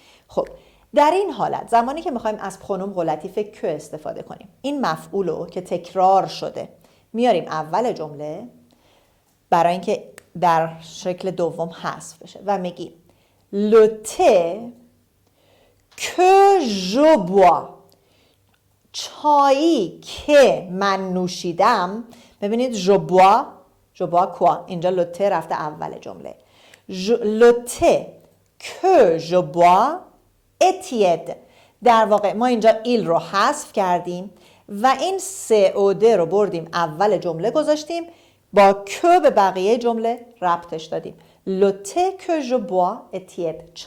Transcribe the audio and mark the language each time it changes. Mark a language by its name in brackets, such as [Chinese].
[Persian] خب در این حالت زمانی که میخوایم از پرونوم رلاتیف که استفاده کنیم، این مفعول رو که تکرار شده میاریم اول جمله برای اینکه در شکل دوم حذف بشه و میگیم [French] le thé que je bois، [Persian] چایی که من نوشیدم. ببینید جو بوا کوا، اینجا le thé رفته اول جمله. [French] le thé que je bois est tiède، [Persian] در واقع ما اینجا ایل رو حذف کردیم و این COD رو بردیم اول جمله گذاشتیم، با که به بقیه جمله ربطش دادیم. [French] Le thé que je bois est tiède.